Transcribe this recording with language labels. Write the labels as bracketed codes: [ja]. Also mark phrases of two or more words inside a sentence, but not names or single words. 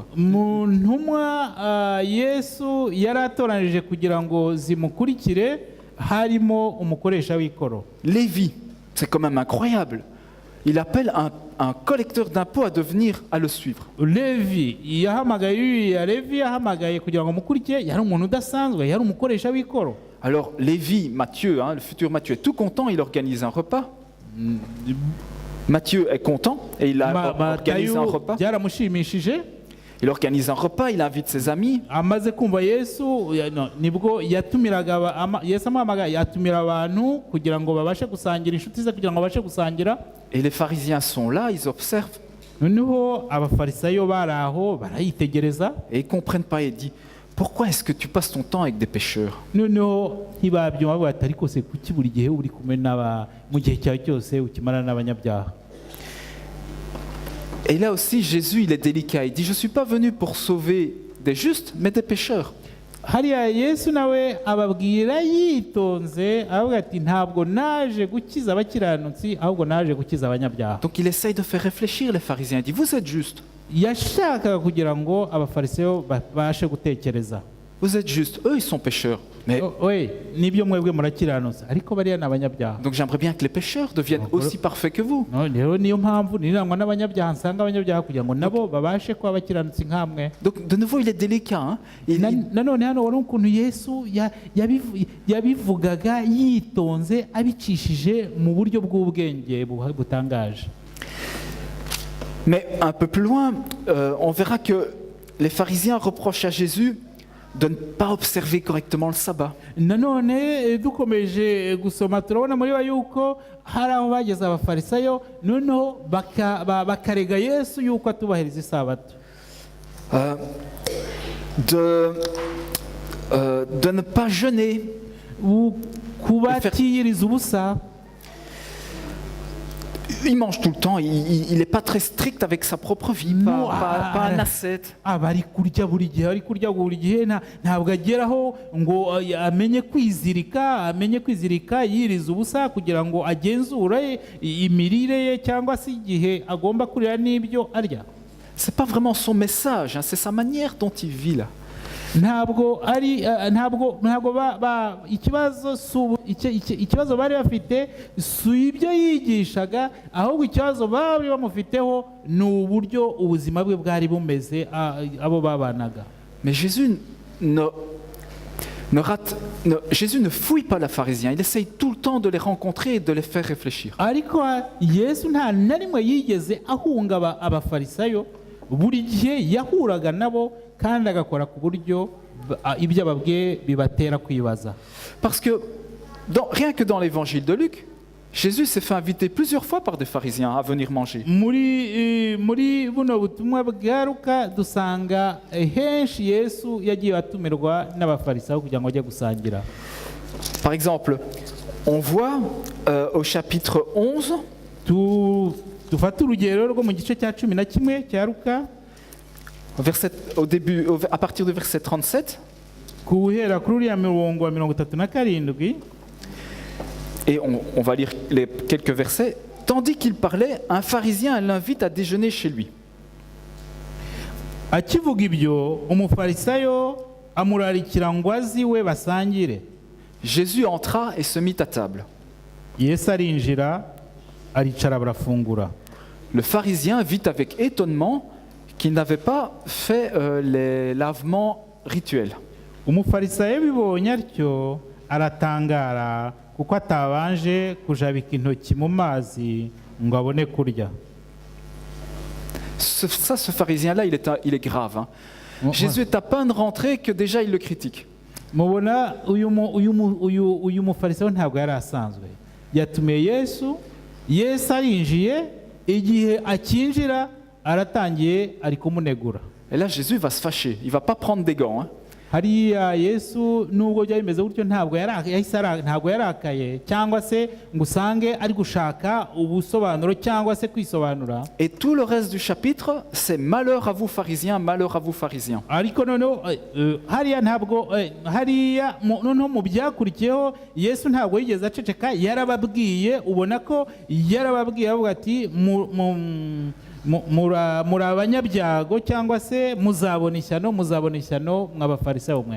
[rw] mu ntumwa Yesu yari atoranije kugira ngo zimukurikire harimo umukoresha w'ikoro. [fr] Lévi, c'est quand même incroyable. Il appelle un collecteur d'impôts à devenir à le suivre. [rw] Levi yahamagaye Levi yahamagaye kugira ngo mukurikire, yari umuntu udasanzwe, yari umukoresha w'ikoro. [fr] Alors Lévi, Matthieu, le futur Matthieu, est tout content, il organise un repas. Matthieu est content et il organise un repas. [rw] Byaramushimishije. [fr] Il organise un repas, il invite ses amis. [rw] Amaze kumva Yesu nibwo yatumiraga Yesu amuhamagaye yatumira abantu kugira ngo babashe gusangira, inshuti ze kugira ngo babashe gusangira. [fr] Et les pharisiens sont là, ils observent. [rw] Noneho abafarisayo bari aho barayitegereza. [fr] Et ils ne comprennent pas et disent, pourquoi est-ce que tu passes ton temps avec des pécheurs? [rw] Noneho ntibabyumva bavuga ati ariko se kuki buri gihe uri kumwe mu gihe cyawe cyose ukimara n'abanyabyaha. [fr] Et là aussi, Jésus, il est délicat. Il dit, je ne suis pas venu pour sauver des justes, mais des pécheurs. [rw] Hariya Yesu nawe ababwira yitonze avuga ati ntabwo naje gukiza abakiranutsi ahubwo naje gukiza abanyabyaha. [fr] Donc il essaye de faire réfléchir les pharisiens. Il dit, vous êtes justes. [rw] Yashakaga kugira ngo abafarisayo babashe gutekereza. [fr] Vous êtes justes. Eux, ils sont pécheurs. Mais... Oui, [rw] nibyo mwebwe murakiranutse ariko bariya ni abanyabyaha. [fr] Donc j'aimerais bien que les pécheurs deviennent aussi parfaits que vous. [rw] Rero niyo mpamvu nirangwa n'abanyabyaha nsanga abanyabyaha kugira ngo nabo babashe kuba abakiranutsi nk'amwe. [fr] Donc de nouveau il est délicat. [rw] Nanone hano wari ukuntu Yesu yabivugaga yitonze abicishije mu buryo bw'ubwenge butangaje. [fr] Mais un peu plus loin, on verra que les pharisiens reprochent à Jésus de ne pas observer correctement le sabbat. [rw] Nanone dukomeje gusoma turabona muri wa yuko hari aho bageze abafarisayo noneho bakarega Yesu yuko atubahiriza isabato. [fr] De ne pas jeûner. [rw] Kubatiyiriza ubusa. [fr] Il mange tout le temps, il n'est pas très strict avec sa propre vie, pas un ascète. [rw] Bari kurya buri gihe ntabwo ageraho ngo amenye kwizirika yiriza ubusa kugira ngo agenzure imirire ye cyangwa se igihe agomba kurira n'ibyo arya. [fr] C'est pas vraiment son message, c'est sa manière dont il vit là. [rw] Ntabwo ikibazo bari bafite si ibyo yigishaga ahubwo ikibazo bari bamufiteho ni uburyo ubuzima bwe bwari bumeze abo babanaga. [fr] Mais Jésus ne fouille pas les pharisiens, il essaye tout le temps de les rencontrer et de les faire réfléchir. [rw] Ariko Yesu nta na rimwe yigeze ahunga abafarisayo, buri gihe yahuraga nabo kandi agakora ku buryo ibyo ababwiye bibatera kwibaza. [fr] Parce que rien que dans l'évangile de Luc, Jésus s'est fait inviter plusieurs fois par des pharisiens à venir manger. [rw] Muri buno butumwa bwa Luka dusanga henshi Yesu yagiye atumirwa n'abafarisayo kugira ngo ajye gusangira. [fr] Par exemple, on voit au chapitre 11, [rw] dufata urugero rwo mu gice cya 11 cya Luka, [fr] à partir du verset 37. [rw] Kuhera kuri uriya mirongo wa 37. [fr] Et on va lire quelques versets. Tandis qu'il parlait, un pharisien l'invite à déjeuner chez lui. [rw] Akivuga ibyo umufarisayo amurarikira ngo aziwe basangire. [fr] Jésus entra et se mit à table. [rw] Yesu arinjira aricara barafungura. [fr] Le pharisien vit avec étonnement qu'il n'avait pas fait les lavements rituels. [rw] Umufarisayo bibonye atyo aratangara kuko atabanje kujabika intoki mu mazi ngo abone kurya. [fr] Ce pharisien-là, il est grave. Jésus est à peine rentré que déjà il le critique. [rw] Mubona uyu mufarisayo ntabwo yari asanzwe. Yatumiye Yesu arinjiye, igihe akinjira aratangiye ari kumunegura. [fr] Et là, Jésus va se fâcher. Il ne va pas prendre des gants. [rw] hariya yesu nubwo byari bimeze gutyo ntabwo yarakaye cyangwa se ngo usange ari gushaka ubusobanuro cyangwa se kwisobanura. [fr] Et tout le reste du chapitre, c'est malheur à vous pharisiens, malheur à vous pharisiens. [rw] Ariko noneho hariya ntabwo hariya noneho mu byakurikiyeho yesu ntabwo yigeze aceceka, yarababwiye, ubona ko yarababwiye avuga ati muri abanyabyago cyangwa se muzabona ishyano mw'abafarisayo mwe.